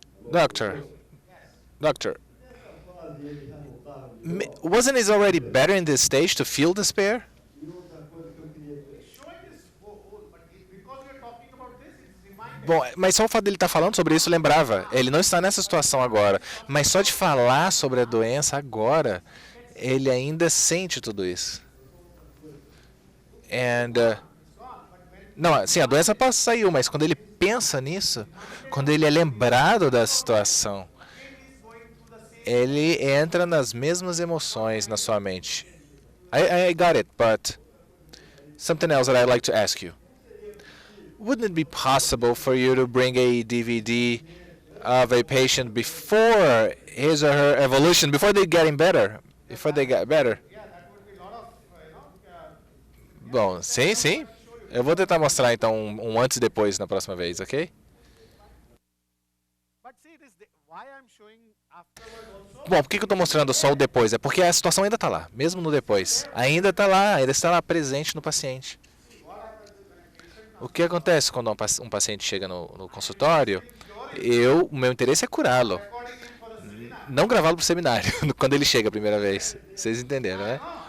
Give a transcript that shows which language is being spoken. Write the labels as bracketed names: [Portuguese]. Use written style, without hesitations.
[English] Doctor, wasn't it already better in this stage to feel despair? Showing this whole, but because we are talking about this, it's reminded. [Portuguese] Bom, mas só o fato dele estar falando sobre isso lembrava. Ele não está nessa situação agora, mas só de falar sobre a doença agora, ele ainda sente tudo isso. Não, sim, a doença saiu, mas quando ele pensa nisso, quando ele é lembrado da situação, ele entra nas mesmas emoções na sua mente. [English] I got it, but something else that I'd like to ask you. Wouldn't it be possible for you to bring a DVD of a patient before his or her evolution, before they getting better, before they get better? Yeah, that would be a lot of, [Portuguese] Bom, sim, sim. Eu vou tentar mostrar então um antes e depois na próxima vez, ok? [English] But see, it is Why I'm showing afterward also? [Portuguese] Bom, por que eu estou mostrando só o depois? É porque a situação ainda está lá, mesmo no depois. Ainda está lá presente no paciente. O que acontece quando um paciente chega no consultório? O meu interesse é curá-lo, não gravá-lo para o seminário, quando ele chega a primeira vez. Vocês entenderam, né?